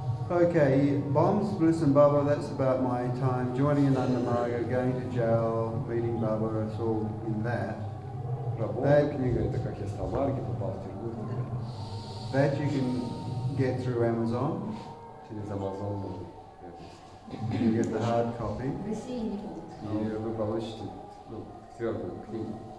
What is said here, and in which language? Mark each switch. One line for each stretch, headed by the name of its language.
English: Okay, Bombs, Bliss and Baba, that's about my time. Joining Ananda Marga, going to jail, meeting Baba, it's all in that.
Russian: Про Бога книга, это как я стал в Марге, попал в тюрьму.
English: That you can get through Amazon.
Russian: Через Amazon можно.
English: You get the hard copy.
Russian: В России не будет. И вы получите твердую книгу.